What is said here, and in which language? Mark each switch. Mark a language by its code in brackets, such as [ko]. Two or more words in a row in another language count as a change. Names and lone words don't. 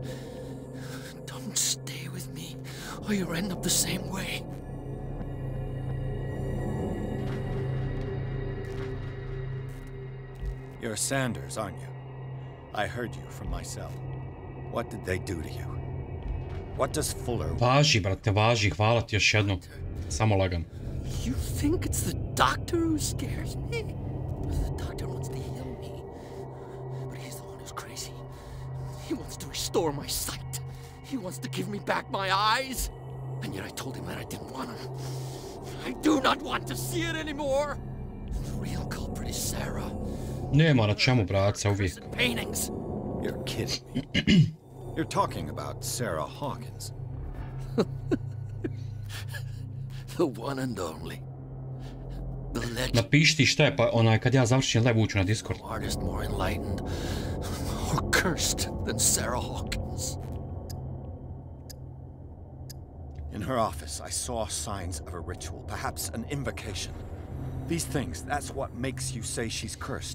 [en] Don't stay with me, or you'll end up the same way. You're Sanders, aren't you? I heard you from my cell. What did they do to you? What does Fuller... [sr] Važi, brate, važi, hvala ti još jednom. Samo lagam. [en] You think it's the doctor who scares me? The doctor wants to heal me. But he's the one who's crazy. He wants to restore my sight. He wants to give me back my eyes. And yet I told him that I didn't want him. I do not want to see it anymore. The real culprit is Sarah. [sr] Nema na čemu, bratca, uvijek. [en] Paintings. You're kidding me. You're talking about Sarah Hawkins. The one and only. The legend. [sr] Napiši ti šta je, pa onaj kad ja završim live uću na Discord. [en] Artist more enlightened, more cursed than Sarah Hawkins. In her office, I saw signs of a ritual, perhaps an invocation. These things, that's what makes you say she's cursed.